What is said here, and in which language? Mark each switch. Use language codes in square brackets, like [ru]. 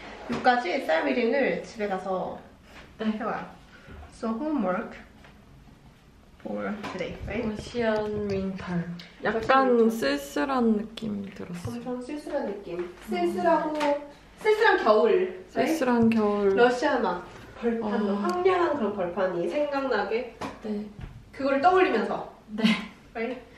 [ko] 여기까지 쌀 리딩을 집에 가서 해와요. [en] So homework for today, right? [ko] 러시안 윈터. 약간 쓸쓸한 느낌이 들었어요. 엄청 쓸쓸한 느낌. 쓸쓸한 겨울. right? 쓸쓸한 겨울. 러시아 막 벌판, 황량한 그런 벌판이 생각나게. 네. 그거를 떠올리면서. 네. [en] right?